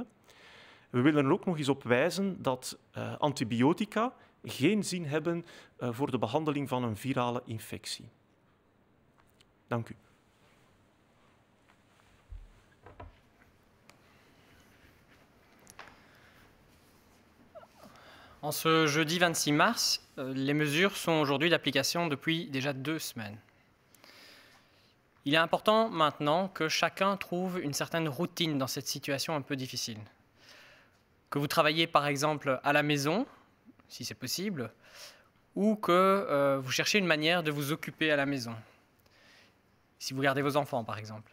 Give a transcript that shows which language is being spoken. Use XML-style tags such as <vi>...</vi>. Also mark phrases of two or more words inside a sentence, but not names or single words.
<nl>We willen er ook nog eens op wijzen dat antibiotica geen zin hebben voor de behandeling van een virale infectie. Dank u.</nl> <fr>En ce jeudi 26 mars, les mesures sont aujourd'hui d'application depuis déjà 2 semaines. Il est important maintenant que chacun trouve une certaine routine dans cette situation un peu difficile. Que vous travaillez par exemple à la maison, si c'est possible, ou que vous cherchez une manière de vous occuper à la maison, si vous gardez vos enfants par exemple.</fr>